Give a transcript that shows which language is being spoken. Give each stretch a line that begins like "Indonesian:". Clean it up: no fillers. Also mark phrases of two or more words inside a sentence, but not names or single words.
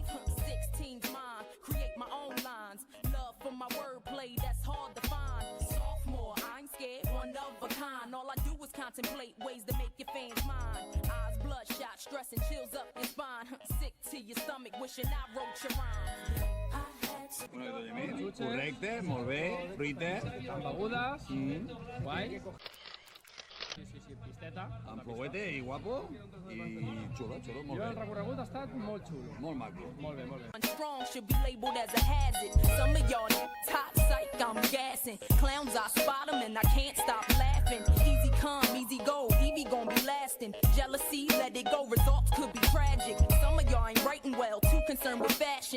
English: 16's mine, create my own lines. Love for my wordplay, that's hard to find. Sophomore, I ain't scared, one of a kind. All I do is contemplate ways to make your fans mine. Eyes bloodshot, stress and chills up your spine. Sick to your stomach, wishing I wrote your rhymes.
Catalan: Correcte, molt bé, fruita. Amb begudes. Guai. Sí, pisteta. Amb fuguete i guapo. I xulo, molt Jo el bé. recorregut ha estat molt xulo. Molt maco. Molt bé, molt bé.
English: Strong should be labeled as a hazard. Some of y'all hot psych, I'm gassing. Clowns, I spot them and I can't stop laughing. Easy come, easy go, Evie gon' be lasting. Jealousy, let it go, results could be tragic. Some of y'all ain't writing well, too concerned with fashion.